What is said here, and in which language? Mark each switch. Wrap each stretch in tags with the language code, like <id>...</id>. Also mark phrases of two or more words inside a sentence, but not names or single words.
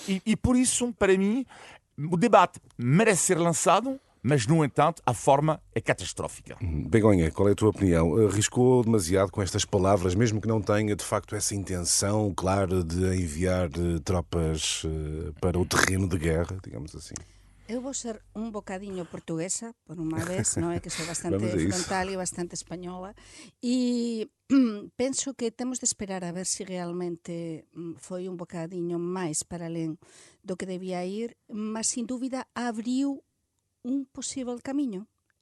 <pt>E por isso, para mim, o debate merece ser lançado, mas, no entanto, a forma é catastrófica. Begonha, qual é a tua opinião? Arriscou demasiado com estas palavras, mesmo que não tenha, de facto, essa intenção clara de enviar tropas para o terreno de guerra, digamos assim?</pt> <gl>Eu vou ser un bocadinho portuguesa, por unha vez, non é que sou bastante frontal e bastante española, e penso que temos de esperar a ver se realmente foi un bocadiño máis para alén do que debía ir, mas sin dúbida abriu un posible camiño.</gl>